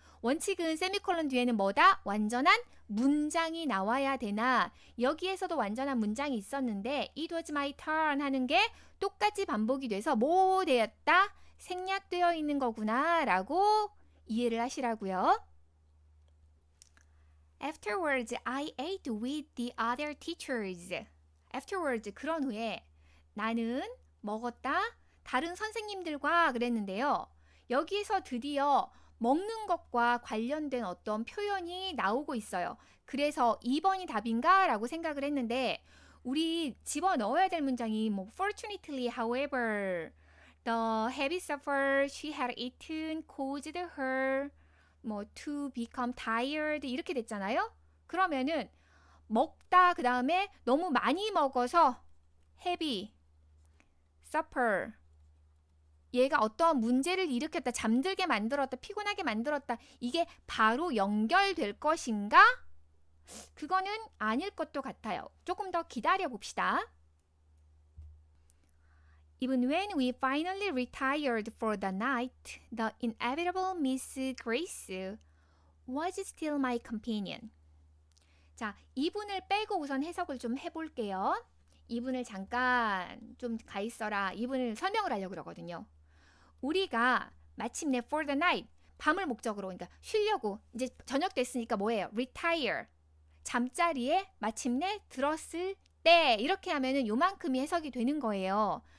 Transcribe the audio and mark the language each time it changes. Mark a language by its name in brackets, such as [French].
[Korean] 원칙은 세미콜론 뒤에는 뭐다? 완전한 문장이 나와야 되나? 여기에서도 완전한 문장이 있었는데 [English] It was my turn [Korean] 하는 게 똑같이 반복이 돼서 뭐 되었다? 생략되어 있는 거구나 라고 이해를 하시라고요. [English] Afterwards, I ate with the other teachers. Afterwards, [Korean] 그런 후에 나는 먹었다. 다른 선생님들과 그랬는데요. 여기에서 드디어 먹는 것과 관련된 어떤 표현이 나오고 있어요. 그래서 2번이 답인가? 라고 생각을 했는데 우리 집어넣어야 될 문장이 뭐 [English] Fortunately, however, the heavy supper she had eaten caused her [Korean] 뭐 [English] to become tired [Korean] 이렇게 됐잖아요. 그러면은 먹다 그 다음에 너무 많이 먹어서 [English] heavy supper [Korean] 얘가 어떠한 문제를 일으켰다, 잠들게 만들었다, 피곤하게 만들었다. 이게 바로 연결될 것인가? 그거는 아닐 것도 같아요. 조금 더 기다려 봅시다. [English] Even when we finally retired for the night, the inevitable Miss Grace was still my companion. [Korean] 자, 이분을 빼고 우선 해석을 좀 해볼게요. 이분을 잠깐 좀 가 있어라. 이분을 설명을 하려고 그러거든요. 우리가 마침내 [English] for the night, [Korean] 밤을 목적으로, 그러니까 쉬려고, 이제 저녁 됐으니까 뭐예요? retire, 잠자리에 마침내 들었을 때, 이렇게 하면은 요만큼이 해석이 되는 거예요.